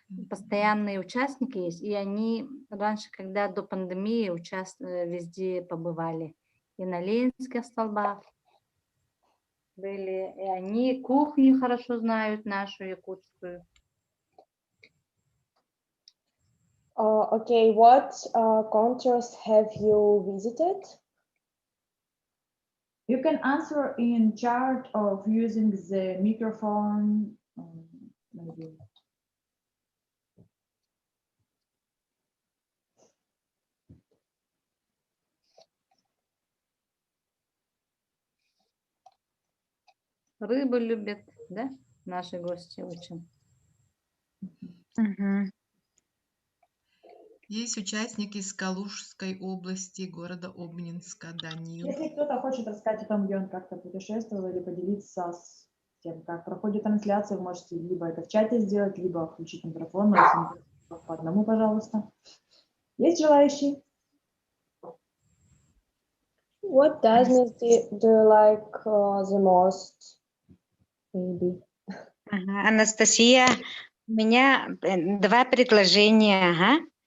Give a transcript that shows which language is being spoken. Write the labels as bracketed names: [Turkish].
[Russian] Постоянные участники есть, и они раньше, когда до пандемии, везде побывали. И на Ленинских столбах были, и они кухню хорошо знают, нашу якутскую. [English] Okay, what countries have you visited? You can answer in chat of using the microphone, maybe. [Russian] Рыбу любят, да, наши гости очень. Есть участники из Калужской области, города Обнинска, Данил. Если кто-то хочет рассказать о том, где он как-то путешествовал или поделиться с тем, как проходит трансляция, вы можете либо это в чате сделать, либо включить микрофон, но если по одному, пожалуйста. Есть желающие? [English] What Disney do you like the most? Maybe. [Russian] Анастасия, у меня два предложения.